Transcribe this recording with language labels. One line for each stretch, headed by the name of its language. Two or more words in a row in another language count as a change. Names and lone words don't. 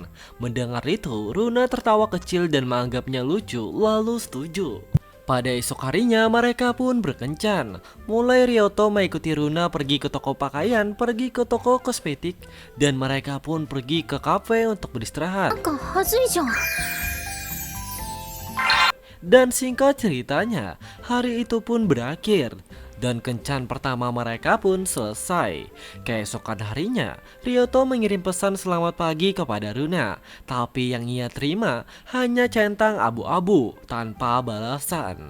Indonesian: Mendengar itu, Runa tertawa kecil dan menganggapnya lucu lalu setuju. Pada esok harinya mereka pun berkencan. Mulai Ryoto mengikuti Runa pergi ke toko pakaian, pergi ke toko kosmetik, dan mereka pun pergi ke kafe untuk beristirahat.
Japanese: なんかはずいじゃん。
Indonesian: Dan singkat ceritanya, hari itu pun berakhir dan kencan pertama mereka pun selesai. Keesokan harinya, Ryoto mengirim pesan selamat pagi kepada Runa, tapi yang ia terima hanya centang abu-abu tanpa balasan.